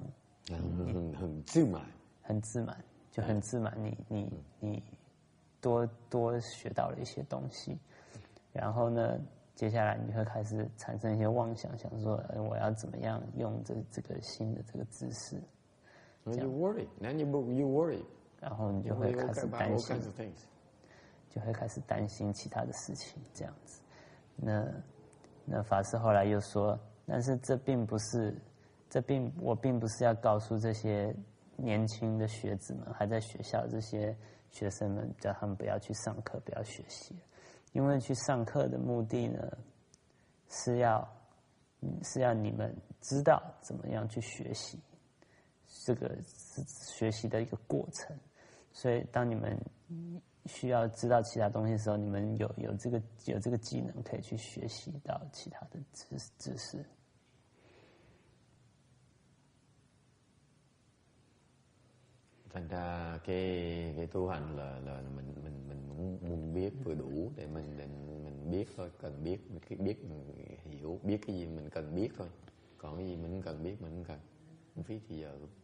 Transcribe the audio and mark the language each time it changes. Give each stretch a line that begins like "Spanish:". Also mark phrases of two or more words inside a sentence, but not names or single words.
Chinese: 很自满，就很自满。你多学到了一些东西，然后呢，接下来你会开始产生一些妄想，想说我要怎么样用这个新的这个知识。
English: You worry, then you worry.
Chinese: 然后你就会开始担心，就会开始担心其他的事情，这样子。那法师后来又说，但是我并不是要告诉这些年轻的学子们，还在学校这些学生们，叫他们不要去上课，不要学习，因为去上课的目的呢，是要你们知道怎么样去学习。这个是学习的一个过程，所以当你们需要知道其他东西的时候，你们有这个技能可以去学习到其他的知识。
Vietnamese: Thành ra cái tu hành là mình muốn biết vừa đủ để mình biết thôi, cần biết mình hiểu, biết cái gì mình cần biết thôi, còn cái gì mình không cần biết mình không cần, không phí thì giờ.